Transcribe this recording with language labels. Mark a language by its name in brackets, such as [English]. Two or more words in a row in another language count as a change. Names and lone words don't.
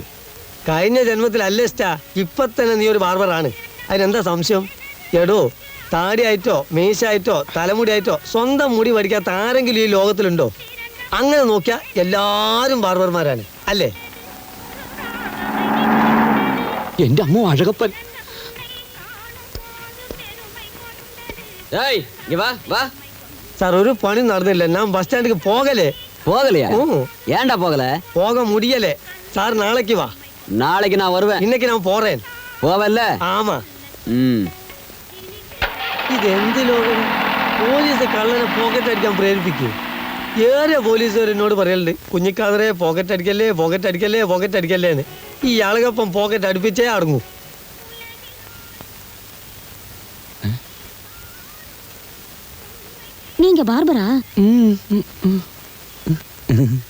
[Malayalam] കഴിഞ്ഞ ജന്മത്തിലല്ലേ ഇഷ്ടാ, ഇപ്പൊ തന്നെ നീ ഒരു ബാർബറാണ്. അതിനെന്താ സംശയം? എടോ, താടിയായിട്ടോ മീശായിട്ടോ തലമുടിയായിട്ടോ സ്വന്തം മുടി പഠിക്കാത്ത ആരെങ്കിലും ഈ ലോകത്തിലുണ്ടോ? അങ്ങനെ നോക്കിയാൽ എല്ലാരും ബാർബർമാരാണ്, അല്ലേ? എന്റെ അമ്മ അഴകപ്പൻ. [Tamil] ஏய் இங்க வா வா [Malayalam] സാർ, ഒരു പണി നടന്നില്ല. ഞാൻ ബസ് സ്റ്റാൻഡിക്ക് പോകലേ. [Tamil] போகலையா ஏன்டா போகல? போக முடியலே. சார் நாளைக்கு வா. நாளைக்கு நான் வருவேன். இன்னைக்கு நான் போறேன். போவல்ல? ആമാ. ம் [Malayalam] ഇതെന്ത് ലോകം? പോലീസ് കള്ളനെ പോക്കറ്റ് അടിക്കാൻ പ്രേരിപ്പിക്കൂ. ഏറെ പോലീസുകാർ എന്നോട് പറയലുണ്ട്, കുഞ്ഞിക്കാതറെ പോക്കറ്റ് അടിക്കല്ലേ പോക്കറ്റ് അടിക്കല്ലേ പോക്കറ്റ് അടിക്കല്ലേ എന്ന്. ഈ ആളുകൾപ്പം പോക്കറ്റ് അടുപ്പിച്ചേ അടങ്ങൂ. [Tamil] நீங்க பார்பரா?